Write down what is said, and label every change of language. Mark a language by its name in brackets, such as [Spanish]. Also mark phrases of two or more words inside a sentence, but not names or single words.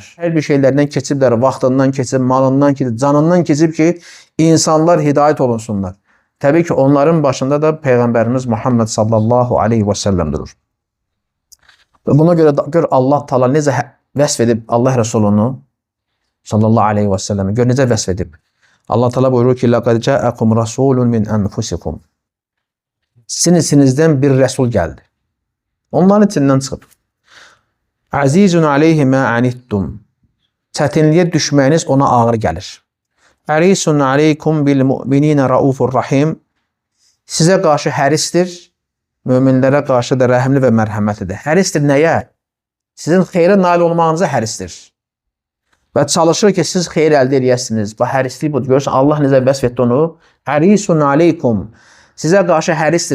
[Azerbaijani] Hər bir şeylərindən keçiblər, vaxtından keçib, malından keçib, canından keçib ki, insanlar hidayət olunsunlar. Təbii ki, onların başında da Peyğəmbərimiz Muhammed [Arabic] صلى الله عليه وسلم [Azerbaijani] durur. Buna görə Allah Taala necə vəsf edib Allah Rəsulunu [Arabic] صلى الله عليه وسلم, [Azerbaijani] gör necə vəsf edib. Allah Taala buyurur ki, [Arabic] لَقَدْ جَاءَكُمْ رَسُولٌ مِنْ أَنْفُسِكُمْ. [Azerbaijani] Sizin içinizdən bir rəsul gəldi. Onların içindən çıxıb. [Arabic] عزيز عليه ما عنتم. [Azerbaijani] Çətinliyə düşməyiniz ona ağır gəlir. [Arabic] حريص عليكم بالمؤمنين رؤوف رحيم. [Azerbaijani] Sizə qarşı həristir, möminlərə qarşı da rəhimli və mərhəmətlidir. Həristir nəyə? Sizin xeyrə nail olmağınıza həristir. Və çalışır ki, siz xeyr əldə edəsiniz. Bu hərislik budur. Görürsən, Allah necə vəsf etdi onu? [Arabic] حريص عليكم. [Azerbaijani] Sizə qarşı həristir.